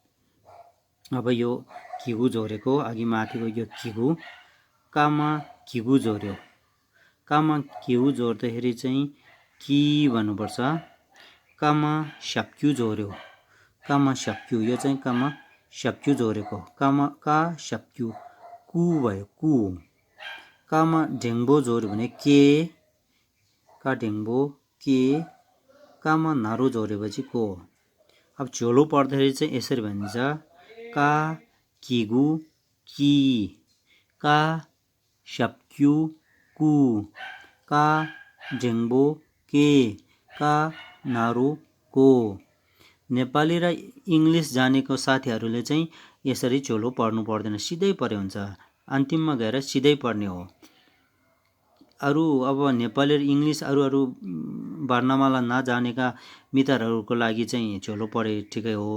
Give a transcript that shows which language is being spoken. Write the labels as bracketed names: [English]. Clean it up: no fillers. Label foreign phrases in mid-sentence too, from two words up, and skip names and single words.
[Nepali] अब यो किगु जोडेको, अघि माथिको यो किगु, कामा किगु जोड्यो। कामा किगु जोड्दाखेरि चाहिँ कि भन्नुपर्छ। कामा स्याप्क्यु जोड्यो, कामा स्याप्क्यु, यो चाहिँ कामा स्याप्क्यु जोडेको। कामा का स्याप्क्यु, कु भयो, कु। कामा ढेङ्बो जोड्यो भने के, का ढेङ्बो, के। कामा नारो जोडेपछि को। अब झोलो पर्दाखेरि चाहिँ यसरी भनिन्छ। का किगु कि, का स्याप्क्यु कु, का ढेङ्बो के, का नारो को। नेपाली र इङ्ग्लिस जानेको साथीहरूले चाहिँ यसरी झोलो पढ्नु पर्दैन, सिधै पढे हुन्छ। अन्तिममा गएर सिधै पढ्ने हो। अरू अब नेपाली र इङ्ग्लिस अरू वर्णमाला नजानेका मित्रहरूको लागि चाहिँ झोलो पढे ठिकै हो।